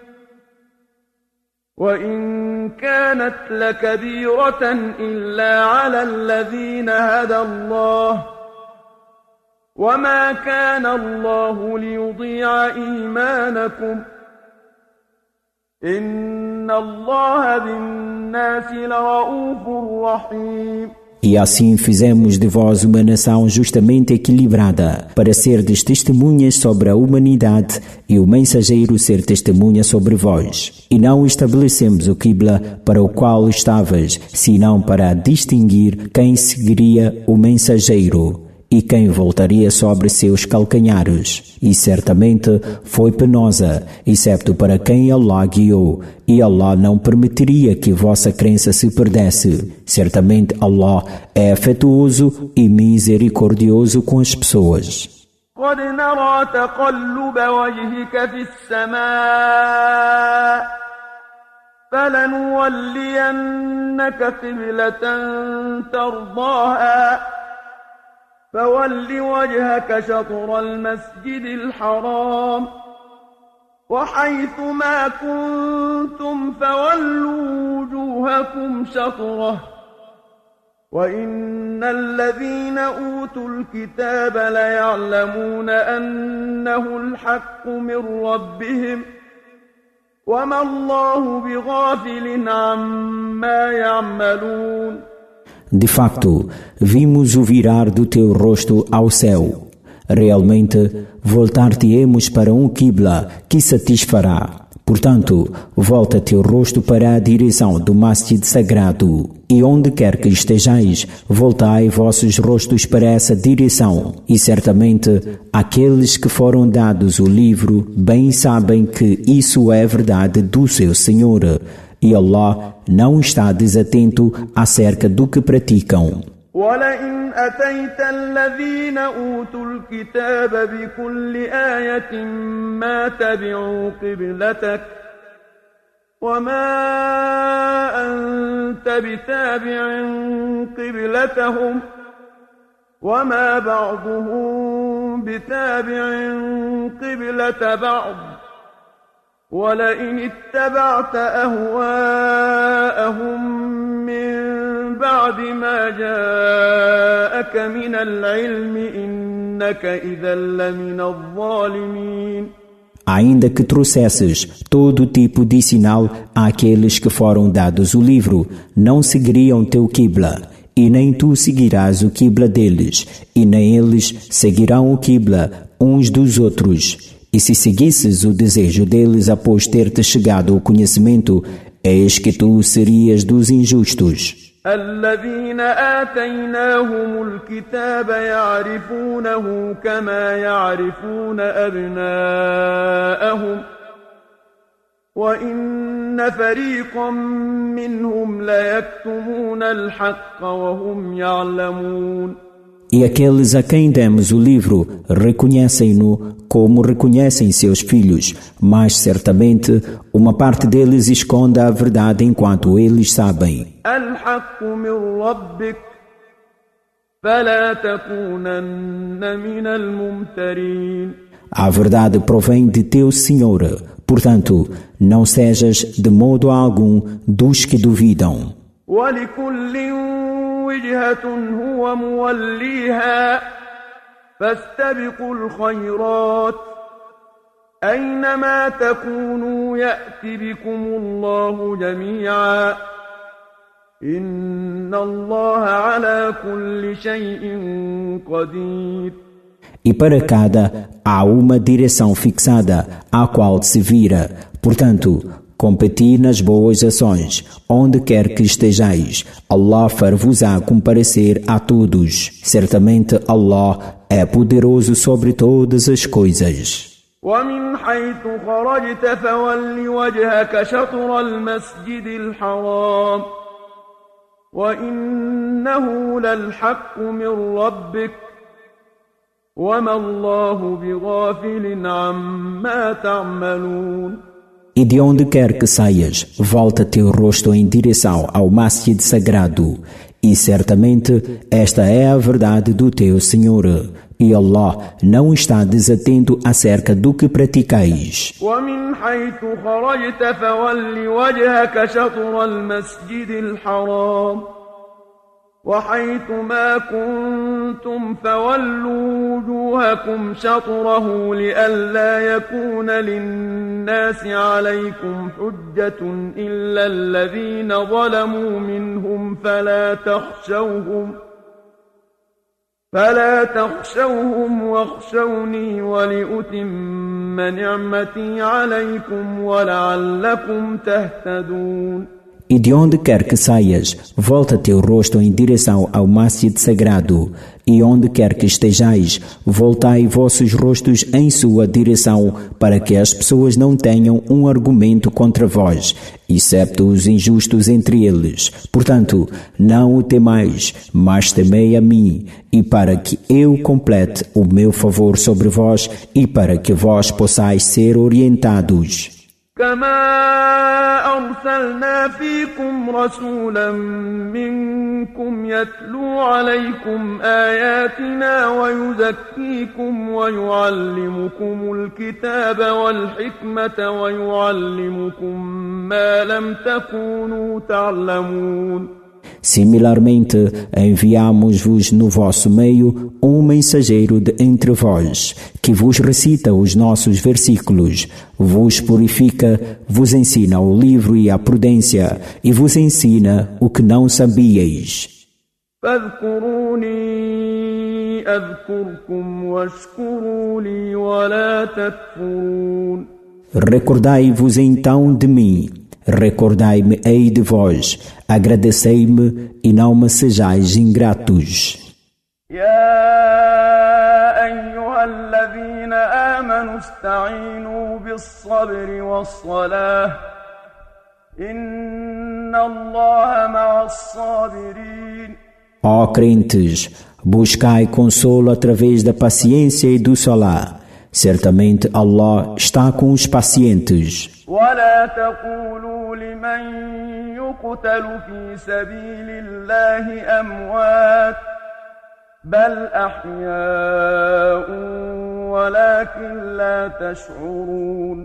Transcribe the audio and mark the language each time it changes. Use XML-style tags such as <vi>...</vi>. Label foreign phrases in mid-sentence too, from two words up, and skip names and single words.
<ar>وإن كانت لكبيرة إلا على الذين هدى الله وما كان الله ليضيع إيمانكم إن الله بالناس لرؤوف رحيم.</ar> <pt>E assim fizemos de vós uma nação justamente equilibrada, para serdes testemunhas sobre a humanidade e o mensageiro ser testemunha sobre vós. E não estabelecemos o qibla para o qual estavas, senão para distinguir quem seguiria o mensageiro e quem voltaria sobre seus calcanhares. E certamente foi penosa, excepto para quem Allah guiou, e Allah não permitiria que vossa crença se perdesse. Certamente Allah é afetuoso e misericordioso com as pessoas.</pt> <ar>قد نرى تقلب وجهك في السماء فلنولينك قبلة ترضاها فول وجهك شطر المسجد الحرام وحيث ما كنتم فولوا وجوهكم شطره وإن الذين أوتوا الكتاب ليعلمون أنه الحق من ربهم وما الله بغافل عما يعملون.</ar> <pt>De facto, vimos o virar do teu rosto ao céu. Realmente, voltar-te-emos para um qibla que satisfará. Portanto, volta teu rosto para a direção do masjid sagrado. E onde quer que estejais, voltai vossos rostos para essa direção. E certamente, aqueles que foram dados o livro bem sabem que isso é verdade do seu Senhor. E Allah não está desatento acerca do que praticam.</pt> <ar>وَلَئِنْ أَتَيْتَ الَّذِينَ أُوتُوا الْكِتَابَ بِكُلِّ آيَةٍ مَا تَبِعُوا قِبْلَتَكَ وَمَا أَنْتَ بِتَابِعٍ قِبْلَتَهُمْ وَمَا بَعْضُهُمْ بِتَابِعٍ قِبْلَةَ بَعْضٍ وَلَئِنِ اتَّبَعْتَ أَهْوَاءَهُمْ مِنْ بَعْدِ مَا جَاءَكَ مِنَ الْعِلْمِ إِنَّكَ إِذًا لَمِنَ الظَّالِمِينَ.</ar> <pt>Ainda que trouxesses todo tipo de sinal àqueles que foram dados o livro, não seguiriam teu qibla, e nem tu seguirás o qibla deles, e nem eles seguirão o qibla uns dos outros. E se seguisses o desejo deles após ter-te chegado ao conhecimento, eis que tu serias dos injustos.</pt> <ar>الذين آتيناهم الكتاب يعرفونه كما يعرفون أبناءهم وإن فريقا منهم ليكتمون الحق وهم يعلمون.</ar> <pt>E aqueles a quem demos o livro reconhecem-no como reconhecem seus filhos, mas certamente uma parte deles esconde a verdade enquanto eles sabem.</pt> <ar>الحق من ربك فلا تكونن من الممترين.</ar> <pt>A verdade provém de teu Senhor, portanto, não sejas de modo algum dos que duvidam.</pt> <ar>ولكل وجهة هو موليها فاستبقوا الخيرات أينما تكونوا يأت بكم الله جميعا إن الله على كل شيء قدير.</ar> <pt>E para cada há uma direção fixada à qual se vira. Portanto, competi nas boas ações, onde quer que estejais. Allah far-vos-á comparecer a todos. Certamente Allah é poderoso sobre todas as coisas.</pt> <ar>ومن حيث خرجت فول وجهك شطر المسجد الحرام وإنه للحق من ربك وما الله بغافل عما تعملون.</ar> <pt>E de onde quer que saias, volta teu rosto em direção ao Masjid Sagrado. E certamente esta é a verdade do teu Senhor. E Allah não está desatento acerca do que praticais.</pt> <ar>ومن حيث خرجت فول وجهك شطر المسجد الحرام وحيث ما كنتم فولوا وجوهكم شطره لئلا يكون للناس عليكم حجة إلا الذين ظلموا منهم فلا تخشوهم واخشوني ولأتم نعمتي عليكم ولعلكم تهتدون.</ar> <pt>E de onde quer que saias, volta teu rosto em direção ao Masjid Sagrado. E onde quer que estejais, voltai vossos rostos em sua direção, para que as pessoas não tenham um argumento contra vós, excepto os injustos entre eles. Portanto, não o temais, mas temei a mim, e para que eu complete o meu favor sobre vós, e para que vós possais ser orientados.</pt> <ar>كما أرسلنا فيكم رسولا منكم يتلو عليكم آياتنا ويزكيكم ويعلمكم الكتاب والحكمة ويعلمكم ما لم تكونوا تعلمون.</ar> <pt>Similarmente, enviamos-vos no vosso meio um mensageiro de entre vós, que vos recita os nossos versículos, vos purifica, vos ensina o livro e a prudência, e vos ensina o que não sabíeis.</pt> <ar>فاذكروني أذكركم واشكروا لي ولا تكفرون.</ar> <pt>Recordai-vos então de mim. Recordai-me-ei de vós, agradecei-me e não me sejais ingratos.</pt> <ar>يا أيها الذين آمنوا استعينوا بالصبر والصلاة إن الله مع الصابرين.</ar> <pt>Ó crentes, buscai consolo através da paciência e do salá. Certamente Allah está com os pacientes.</pt> <ar>ولا تقولوا لمن يقتل في سبيل الله أموات بل أحياء ولكن لا تشعرون.</ar>